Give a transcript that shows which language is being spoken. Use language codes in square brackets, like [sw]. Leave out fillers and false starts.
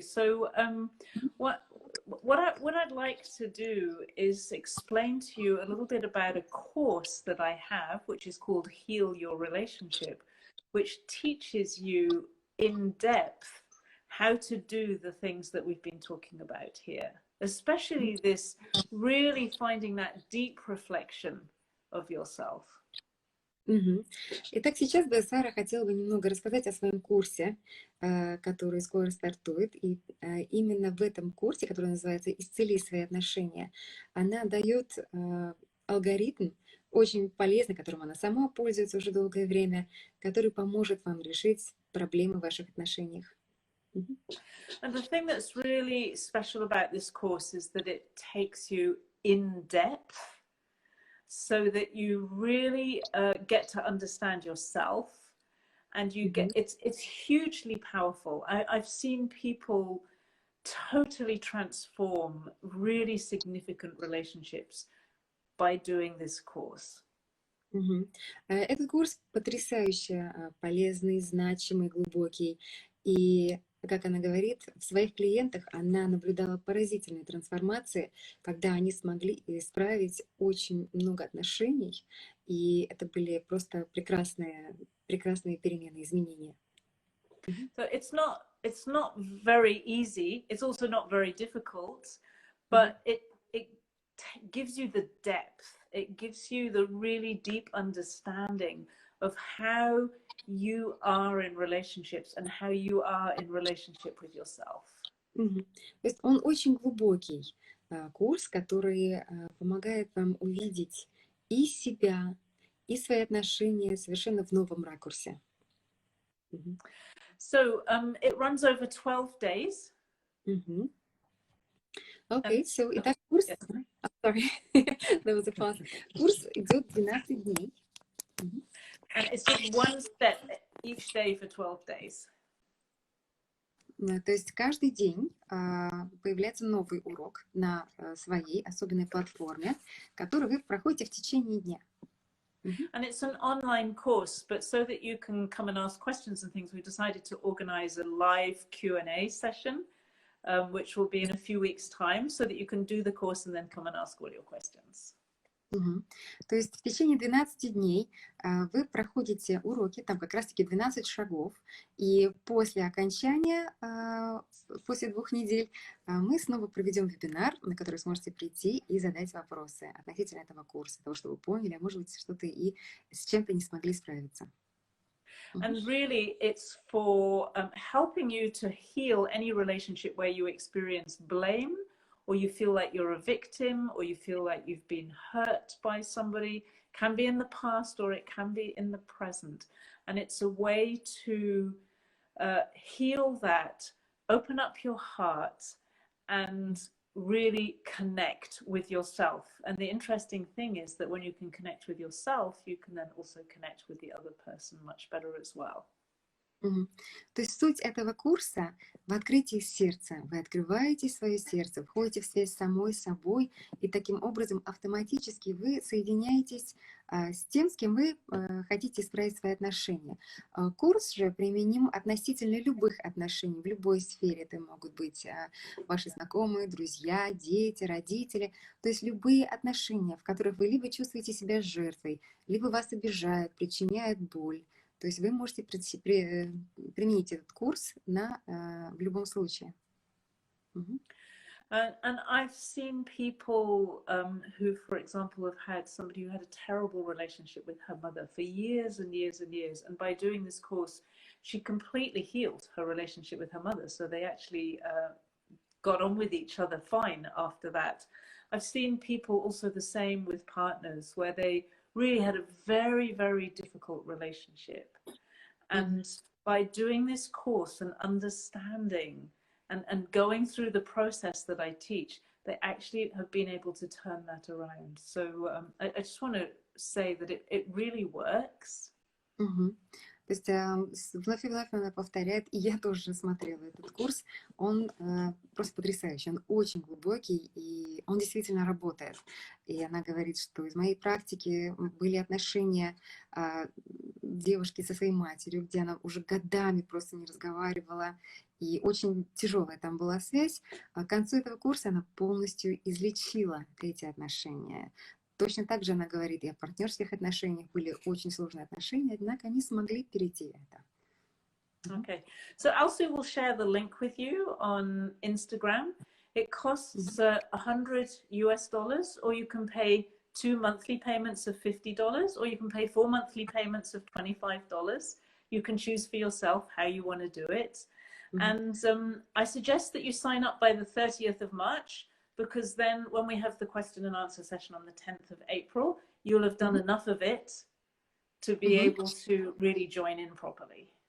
[en] So what I'd like to do is explain to you a little bit about a course that I have, which is called Heal Your Relationship, which teaches you in depth how to do the things that we've been talking about here, especially this really finding that deep reflection of yourself. [ru] Итак, сейчас бы Сара хотела бы немного рассказать о своем курсе, который скоро стартует. И именно в этом курсе, который называется «Исцели свои отношения», она дает алгоритм, очень полезный, которым она сама пользуется уже долгое время, который поможет вам решить проблемы в ваших отношениях. [en] And the thing that's really special about this course is that it takes you in depth, so that you really get to understand yourself, and you get it's hugely powerful. I've seen people totally transform really significant relationships by doing this course. [ru] Этот курс потрясающе полезный, значимый, глубокий. И, как она говорит, в своих клиентах она наблюдала поразительные трансформации, когда они смогли исправить очень много отношений, и это были просто прекрасные перемены, изменения. [en] So it's not very easy. It's also not very difficult, but it gives you the depth. It gives you the really deep understanding of how you are in relationships and how you are in relationship with yourself. [ru] То есть он очень глубокий курс, который помогает вам увидеть и себя, и свои отношения совершенно в новом ракурсе. [en] So it runs over 12 days. Okay, so [ru] итак, курс... [en] Sorry, that was a pause. [ru] Курс идет 12 дней. [en] And it's just one step each day for 12 days. [ru] То есть каждый день появляется новый урок на своей особенной платформе, который вы проходите в течение дня. [en] And it's an online course, but so that you can come and ask questions and things, we decided to organize a live Q&A session, which will be in a few weeks' time, so that you can do the course and then come and ask all your questions. [ru] То есть в течение 12 дней вы проходите уроки, там как раз-таки 12 шагов, и после окончания, после 2 недель, мы снова проведем вебинар, на который сможете прийти и задать вопросы относительно этого курса, того, что вы поняли, а может быть, что-то и с чем-то не смогли справиться. [en] And really, it's for helping you to heal any relationship where you experience blame, or you feel like you're a victim, or you feel like you've been hurt by somebody. Can be in the past, or it can be in the present. And it's a way to heal that, open up your heart, and really connect with yourself. And the interesting thing is that when you can connect with yourself, you can then also connect with the other person much better as well. Мгм. [ru] То есть суть этого курса в открытии сердца. Вы открываете свое сердце, входите в связь с самой собой, и таким образом автоматически вы соединяетесь с тем, с кем вы хотите исправить свои отношения. Курс же применим относительно любых отношений, в любой сфере. Это могут быть ваши знакомые, друзья, дети, родители. То есть любые отношения, в которых вы либо чувствуете себя жертвой, либо вас обижают, причиняют боль. То есть вы можете применить этот курс в любом случае. Мгм. [en] And I've seen people who, for example, have had somebody who had a terrible relationship with her mother for years and years and years. And by doing this course, she completely healed her relationship with her mother. So they actually got on with each other fine after that. I've seen people also the same with partners where they really had a very, very difficult relationship. And by doing this course and understanding and going through the process that I teach, they actually have been able to turn that around. So I just want to say that it really works. Мгм. [ru] То есть вновь и вновь она повторяет, и я тоже смотрела этот курс, он просто потрясающий, он очень глубокий, и он действительно работает. И она говорит, что из моей практики были отношения девушки со своей матерью, где она уже годами просто не разговаривала, и очень тяжелая там была связь. А к концу этого курса она полностью излечила эти отношения. Точно так же она говорит, и о партнерских отношениях были очень сложные отношения, однако они смогли перейти это. [en] Okay, so Alsu will share the link with you on Instagram. It costs $100 US, or you can pay 2 monthly payments of $50, or you can pay 4 monthly payments of $25. You can choose for yourself how you want to do it. And I suggest that you sign up by the 30th of March, because then when we have the question and answer session on the 10th of April, you'll have done enough of it to be able to really join in properly.